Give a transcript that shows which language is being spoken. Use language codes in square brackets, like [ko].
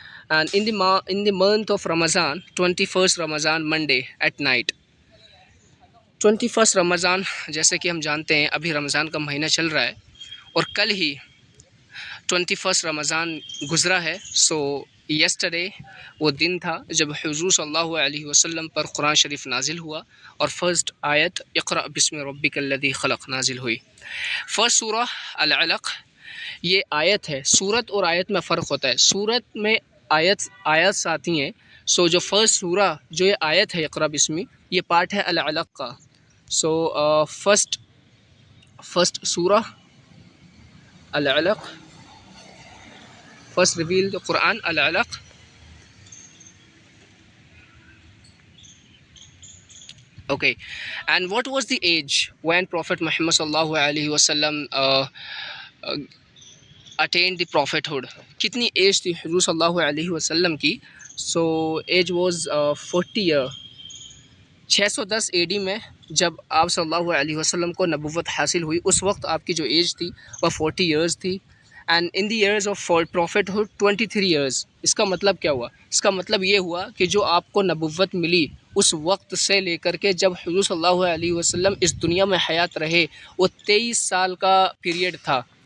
[en] And in the month of Ramadan, 21st Ramadan Monday at night. [ur] 21st رمضان, جیسے کہ ہم جانتے ہیں ابھی رمضان کا مہینہ چل رہا ہے, اور کل ہی 21st رمضان گزرا ہے. سو یسٹرڈے وہ دن تھا جب حضور صلی اللہ علیہ وسلم پر قرآن شریف نازل ہوا, اور فرسٹ آیت اقرأ بسم ربک الذی خلق نازل ہوئی. فرسٹ سورہ العلق, یہ آیت ہے. سورت اور آیت میں فرق ہوتا ہے. سورت میں آیت آتی ہیں. سو جو فرسٹ سورہ, جو یہ آیت ہے اقرأ بسمی, یہ پارٹ ہے العلق کا. [en] So first سورہ العلق, first revealed the Quran, Al-Alaq. Okay, and what was the age when Prophet Muhammad sallallahu alaihi wasallam attained the prophethood? [ur] کتنی ایج تھی حضور صلی اللہ علیہ وسلم کی؟ [en] So age was 40 year. [ur] 610 AD میں جب آپ صلی اللہ علیہ وسلم کو نبوت حاصل ہوئی, اس وقت آپ کی جو ایج تھی وہ 40 years تھی. [en] And in the years of prophethood 23 years. [ur] اس کا مطلب کیا ہوا؟ اس کا مطلب یہ ہوا کہ جو آپ کو نبوت ملی اس وقت سے لے کر کے جب حضور صلی اللہ علیہ وسلم اس دنیا میں حیات رہے, وہ 23 سال کا پیریڈ تھا.